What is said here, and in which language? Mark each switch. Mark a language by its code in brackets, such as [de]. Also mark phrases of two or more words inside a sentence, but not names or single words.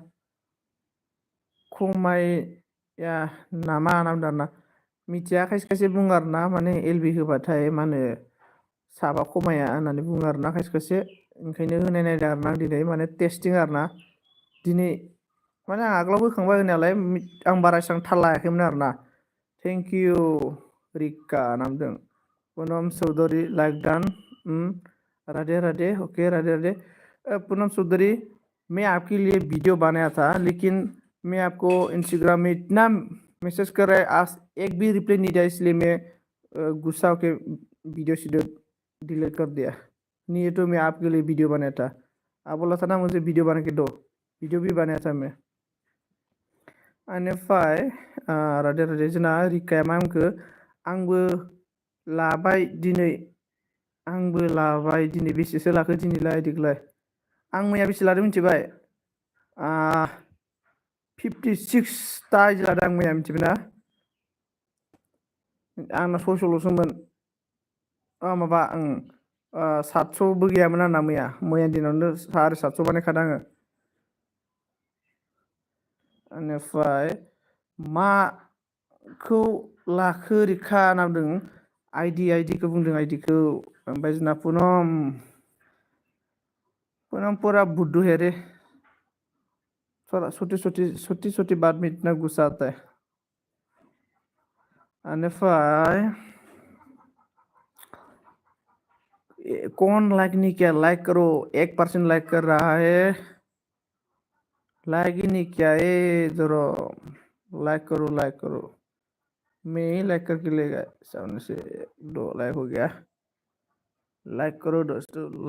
[brx] खमाया नामा होनना आरोना मिथिया खायसे बुङो आरोना माने एलबि होबाथाय मा होनो साबा खमाया होननानै बुङो आरोना खायसे ओंखायनो होनाय नायदों आरोना आं दिनै माने टेस्टिं आरोना दिनै माने आं आगोलाव होखांबाय होनायालाय आं बारा एसेबां थाल लायाखैमोन आरोना [en] thank you [brx] रिका नामदों पुनम चौधुरी [hi] लाइक डान राधे राधे ओके राधे राधे पूनम चौधरी मैं आपके लिए वीडियो बनाया था लेकिन मैं आपको इंस्टाग्राम में इतना मैसेज कर रहा है आज एक भी रिप्लाई नहीं दिया इसलिए मैं गुस्सा होके वीडियो डिलीट कर दिया नहीं तो मैं आपके लिए वीडियो बनाया था आप बोला था ना मुझे वीडियो बना के दो वीडियो भी बनाया था मैं [brx] बेनिफ्राय राधे राधे जोंना रिकाया मा होनखो आंबो लाबाय दिनै आंबो लाबाय दिनै बेसेसो लाखो दिनैलाय आइदिखौलाय आं मैया बेसे लादों मिथिबाय 56 आइदि लादों आं मैया मिथिबायना आंना 600ल'सोमोन माबा 700बो गैयामोन आंना मैया दिनावनो 750 बानायखादों आङो बेनिफ्राय माखौ लाखो रिखा होनना बुंदों आइडिखौ बुंदों आइडिखौ ओमफ्राय जोंना [hi] पूनम पूरा बुद्धू है रे थोड़ा छोटी छोटी बात में इतना गुस्सा आता है बेनिफ्राय कौन लाइक नहीं किया लाइक करो 1% लाइक कर रहा है लाइक ही नहीं किया जरो लाइक करो मैं ही लाइक करके ले गया सामने से 2 लाइक हो गया लाइक करो दोस्तों